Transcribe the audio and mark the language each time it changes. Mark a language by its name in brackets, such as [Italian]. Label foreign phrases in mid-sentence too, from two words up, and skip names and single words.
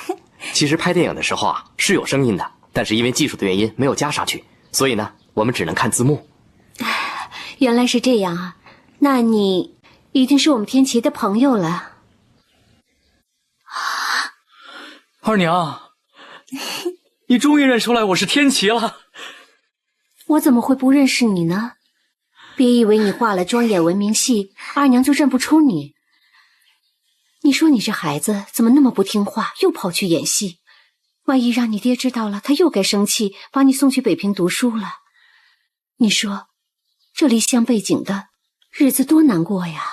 [Chinese] 其實拍電影的時候啊，是有聲音的，但是因為技術的原因沒有加上去，所以呢，我們只能看字幕。原來是這樣啊，那你一定是我們天琪的朋友了。二娘，你終於認出來我是天琪了。我怎麼會不認識你呢？別以為你化了妝演文明戲，二娘就認不出你。你說你這孩子怎麼那麼不聽話，又跑去演戲？萬一讓你爹知道了，他又該生氣，把你送去北平讀書了。你說這離鄉背井的日子多難過呀！